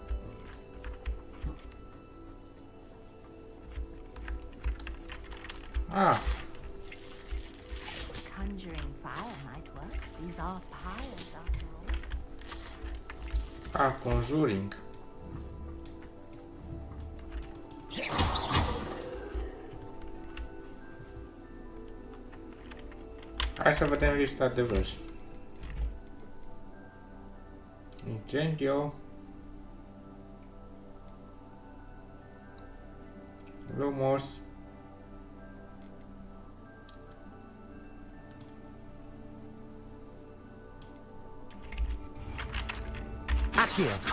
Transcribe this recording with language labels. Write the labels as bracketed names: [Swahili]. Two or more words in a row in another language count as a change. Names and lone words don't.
[English] Conjuring fire might work. These are pyres after all. Conjuring. [Romanian] Hai să vedem lista de vârși. [English] Incendio. Lumos. Accio.